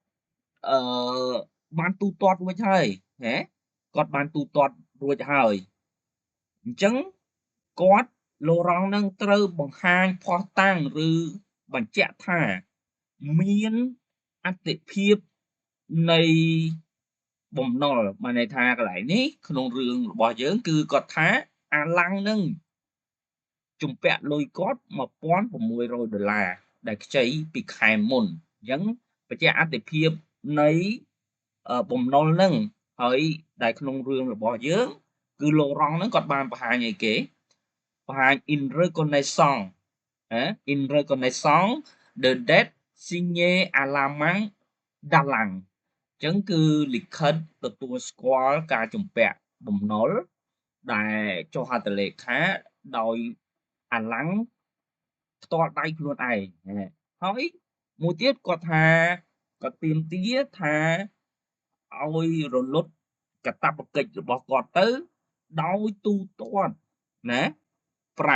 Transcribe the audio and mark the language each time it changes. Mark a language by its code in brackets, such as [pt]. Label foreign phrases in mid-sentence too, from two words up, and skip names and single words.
[km] បានទូទាត់រួចហើយណាគាត់បានទូទាត់រួចហើយអញ្ចឹងគាត់ឡូរ៉ង់នឹងត្រូវបង្ហាញភស្តុតាងឬបញ្ជាក់ថាមានអត្ថិភាពនៃបំណុលបានន័យថាកន្លែងនេះក្នុងរឿងរបស់យើងគឺគាត់ថាអាឡាំងនឹងជំពាក់លុយគាត់ $1,600ដែលខ្ចីពីខែមុនអញ្ចឹងបញ្ជាក់អត្ថិភាពនៃបំណុលនឹងហើយដែលក្នុងរឿងរបស់យើងគឺឡូរ៉ង់ហ្នឹងគាត់បានបង្ហាញអីគេបង្ហាញ [fr] in reconnaissance in reconnaissance de dette signé à la main d'Alang [km] អញ្ចឹងគឺលិខិតទទួលស្គាល់ការជំពាក់បំណុលដែលចុះហត្ថលេខាដោយអាឡាំងផ្ទាល់ដៃខ្លួនឯងហើយមួយទៀតគាត់ ថាគាត់ទាមទារថាឲ្យរលត់កាតព្វកិច្ចរបស់គាត់ទៅដោយទូទាត់ណាប្រា